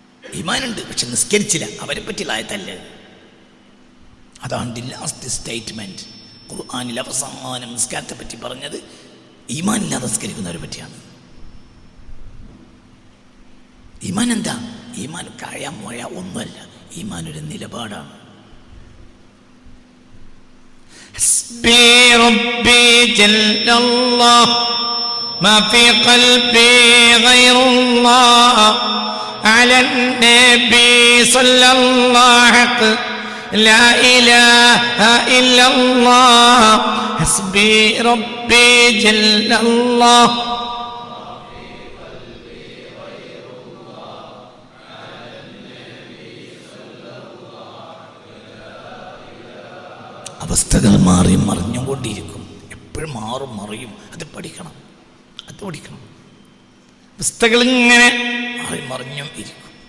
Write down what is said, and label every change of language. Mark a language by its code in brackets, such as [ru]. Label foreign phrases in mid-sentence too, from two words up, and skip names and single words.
[ml] ഈമാനുണ്ട്, പക്ഷെ നിസ്കരിച്ചില്ല. അവരെ പറ്റിയുള്ള ആയത്തല്ലേ. അതാണ് [en] the last statement. [ml] ഖുർആനിൽ അവസാനം നിസ്കാരത്തെ പറ്റി പറഞ്ഞത് ഈമാനില്ലാതെ നിസ്കരിക്കുന്നവരെ പറ്റിയാണ്. ഈമാൻ എന്താ? ഈമാൻ കായ മുഴ ഒന്നുമല്ല. ഈമാൻ ഒരു നിലപാടാണ്. [ar] حسبي ربي جل الله ما في قلبي غير الله على النبي صلى الله حق لا إله إلا الله حسبي ربي جل الله [ml] അവസ്ഥകൾ മാറിയും മറിഞ്ഞും കൊണ്ടിരിക്കും. എപ്പോഴും മാറും മറിയും. അത് പഠിക്കണം. അവസ്ഥകൾ ഇങ്ങനെ മാറി മറിഞ്ഞും ഇരിക്കും.